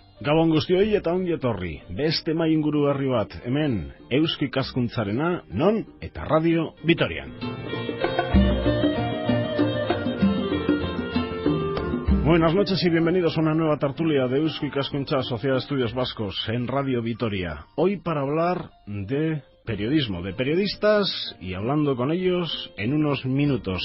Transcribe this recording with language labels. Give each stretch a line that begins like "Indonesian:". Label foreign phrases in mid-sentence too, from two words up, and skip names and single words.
Basque: Gabon guztioi eta ongi etorri. Beste mai inguru berri bat, hemen Eusko Ikaskuntzarena, non eta Radio Vitorian.
Spanish: Buenas noches y bienvenidos a una nueva tertulia de Eusko Ikaskuntza, Sociedad de Estudios Vascos, en Radio Vitoria. Hoy para hablar de periodismo, de periodistas y hablando con ellos en unos minutos.